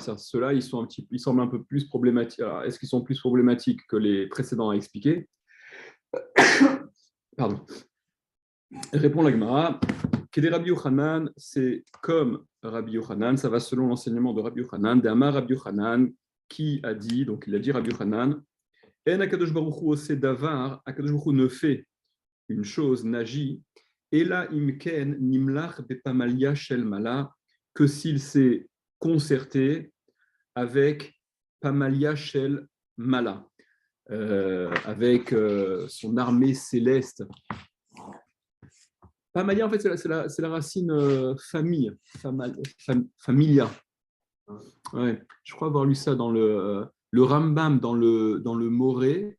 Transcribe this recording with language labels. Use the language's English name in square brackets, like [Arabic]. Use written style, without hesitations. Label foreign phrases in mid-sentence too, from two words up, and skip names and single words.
[French] Ceux-là, ils semblent un peu plus problématiques. Alors, est-ce qu'ils sont plus problématiques que les précédents à expliquer? Pardon. Répond la Gemara. Kede Rabbi Yochanan, c'est comme Rabbi Yochanan, ça va selon l'enseignement de Rabbi Yochanan, d'Amar Rabbi Yochanan, qui a dit, donc il a dit Rabbi Yochanan, [Hebrew] אין הקדוש ברוך הוא עושה דבר, הקדוש ברוך הוא [French] ne fait une chose, n'agit, [Hebrew] אלא אם כן נמלך בפמליא של מעלה, [French] que s'il s'est concerté avec [Hebrew] פמליא של מעלה, [French] avec son armée céleste. Pamalia, en fait, c'est la racine famille, familia. Ouais, je crois avoir lu ça dans le Rambam, dans le Moré.